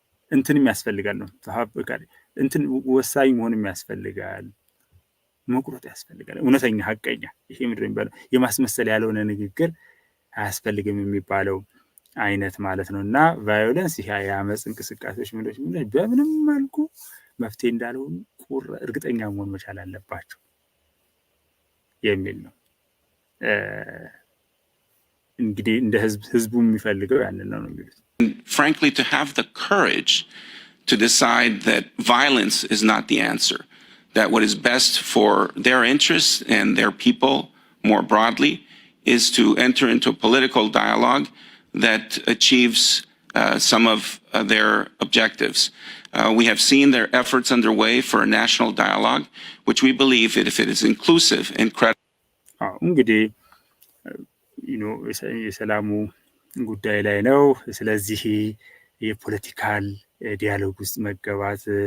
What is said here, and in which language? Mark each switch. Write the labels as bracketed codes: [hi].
[am] እንትንም ያስፈልጋል ነው እንትን ወሳኝ መሆንም ያስፈልጋል፣ መቁረጥ ያስፈልጋል። እውነተኛ ሀቀኛ ይሄ ምንድን ነው የሚባለው የማስመሰል ያልሆነ ንግግር አያስፈልግም የሚባለው አይነት ማለት ነው። እና ቫዮለንስ ይሄ የአመፅ እንቅስቃሴዎች ምንድነው በምንም መልኩ መፍትሄ እንዳልሆኑ እርግጠኛ መሆን መቻል አለባቸው የሚል ነው። እንግዲህ እንደ ህዝቡ የሚፈልገው ያንን ነው የሚሉት። [en] Frankly, to have the courage to decide that violence is not the answer, that what is best for their interests and their people more broadly is to enter into a political dialogue that achieves some of their objectives. We have seen their efforts underway for a national dialogue, which we believe that if it is inclusive and credible. [am] እንግዲህ የሰላሙ ጉዳይ ላይ ነው። ስለዚህ የፖለቲካል ዲያሎግ ውስጥ መገባት